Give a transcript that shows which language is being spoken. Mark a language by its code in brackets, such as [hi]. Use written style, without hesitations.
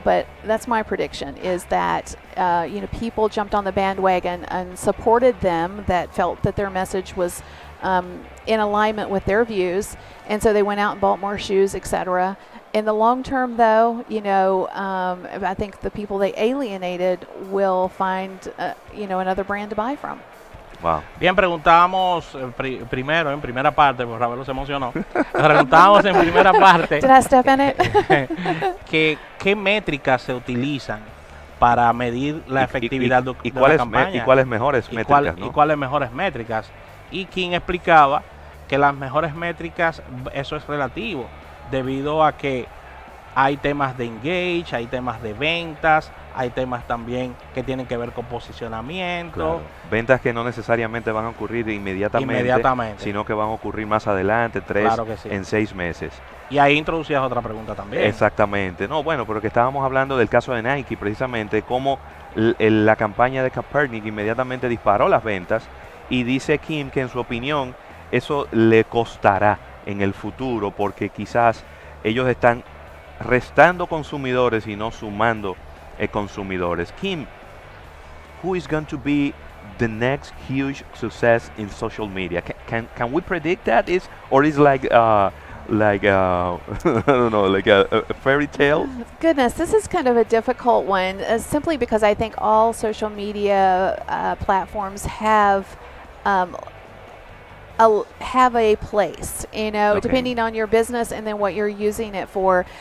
[en] But that's my prediction, is that people jumped on the bandwagon and supported them, that felt that their message was in alignment with their views, and so they went out and bought more shoes, etc. In the long term, though, I think the people they alienated will find, another brand to buy from. Wow. [es] Bien, preguntábamos primero, en primera parte, porque Ravelo se emocionó. Preguntábamos en primera parte [en] Did I step in it? [es] qué métricas se utilizan para medir la efectividad de la cuáles campaña. y cuáles mejores métricas, ¿no? Y cuáles mejores métricas. Y Kim explicaba que las mejores métricas, eso es relativo, debido a que hay temas de engage, hay temas de ventas, hay temas también que tienen que ver con posicionamiento. Claro. Ventas que no necesariamente van a ocurrir inmediatamente, sino que van a ocurrir más adelante, Claro que sí. en 6 meses. Y ahí introducías otra pregunta también. Exactamente. No, bueno, pero que estábamos hablando del caso de Nike, precisamente cómo la campaña de Kaepernick inmediatamente disparó las ventas, y dice Kim que en su opinión eso le costará en el futuro, porque quizás ellos están restando consumidores y no sumando consumidores. [en] Kim, who is going to be the next huge success in social media? Can we predict that? Or is like I don't know, like a fairy tale? Goodness, this is kind of a difficult one, simply because I think all social media platforms have a place, depending on your business and then what you're using it for.